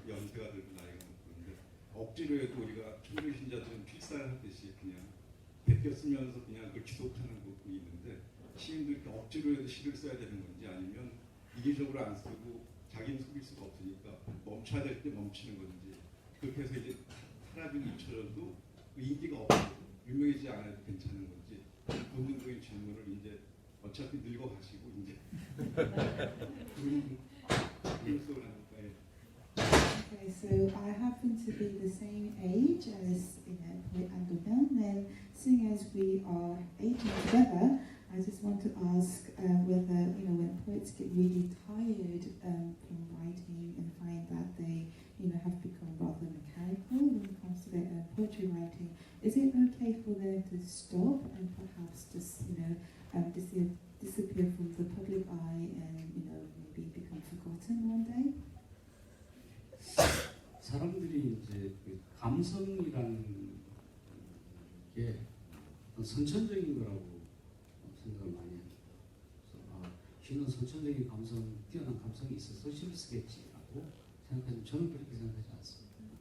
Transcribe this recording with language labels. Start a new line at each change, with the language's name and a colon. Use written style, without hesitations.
Korean: 연세가 들고 나이가 먹는데 억지로 해도 우리가 천주신자들은 필사하듯이 그냥 베껴 쓰면서 그냥 그걸 지속하는 부분이 있는데 시인도 이렇게 억지로 해도 시를 써야 되는 건지 아니면 이기적으로 안 쓰고 자기는 속일 수가 없으니까 멈춰야 될 때 멈추는 건지 그렇게 해서 이제 사람이 잊혀져도 인기가 없고 유명해지지 않아도 괜찮은 건지 본능적인 질문을 이제 어차피 늙어가시고 이제 그런 속을 하니까
English: Okay, so I happen to be the same age as poet Andogan, and seeing as we are aging together, I just want to ask whether, when poets get really tired from writing and find that they, have become rather mechanical when it comes to their poetry writing, is it okay for them to stop and perhaps just, disappear from the public eye and, maybe become forgotten one day?
Korean: 사람들이 이제 그 감성이라는 게 선천적인 거라고 생각을 많이 합니다. 그래서 시는 선천적인 감성, 뛰어난 감성이 있어서 시를 쓰겠지라고 생각하지만 저는 그렇게 생각하지 않습니다.